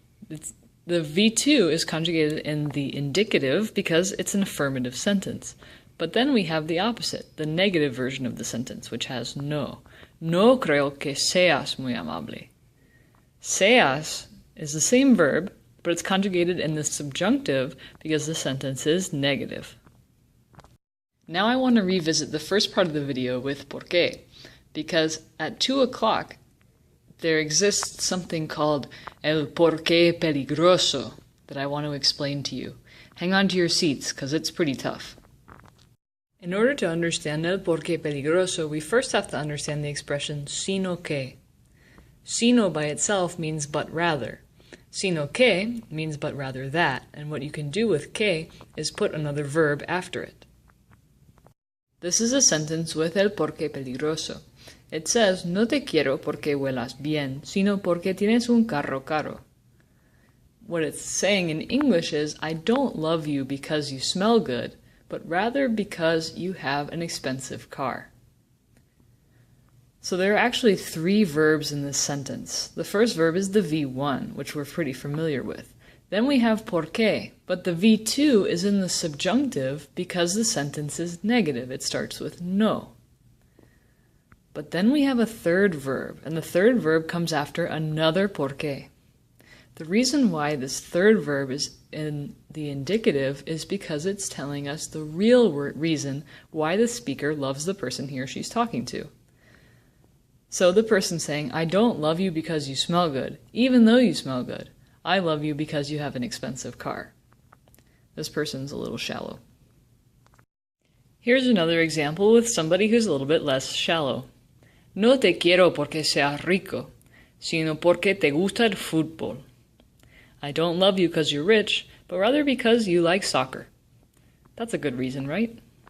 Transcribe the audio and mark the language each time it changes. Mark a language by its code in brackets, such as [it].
[en] The V2 is conjugated in the indicative because it's an affirmative sentence. But then we have the opposite, the negative version of the sentence, which has no. [es] No creo que seas muy amable. [en] Seas is the same verb, but it's conjugated in the subjunctive because the sentence is negative. Now I want to revisit the first part of the video with porque, because at 2 o'clock there exists something called el porqué peligroso that I want to explain to you. Hang on to your seats, because it's pretty tough. In order to understand el porqué peligroso, we first have to understand the expression sino que. Sino by itself means but rather. Sino que means but rather that, and what you can do with que is put another verb after it. This is a sentence with el porqué peligroso. It says, [es] no te quiero porque huelas bien, sino porque tienes un carro caro. [en] What it's saying in English is, I don't love you because you smell good, but rather because you have an expensive car. So there are actually 3 verbs in this sentence. The first verb is the V1, which we're pretty familiar with. Then we have porque, but the V2 is in the subjunctive because the sentence is negative. It starts with no. But then we have a third verb, and the third verb comes after another porque. The reason why this third verb is in the indicative is because it's telling us the real reason why the speaker loves the person he or she's talking to. So the person's saying, I don't love you because you smell good, even though you smell good. I love you because you have an expensive car. This person's a little shallow. Here's another example with somebody who's a little bit less shallow. [es] No te quiero porque seas rico, sino porque te gusta el fútbol. [en] I don't love you because you're rich, but rather because you like soccer. That's a good reason, right?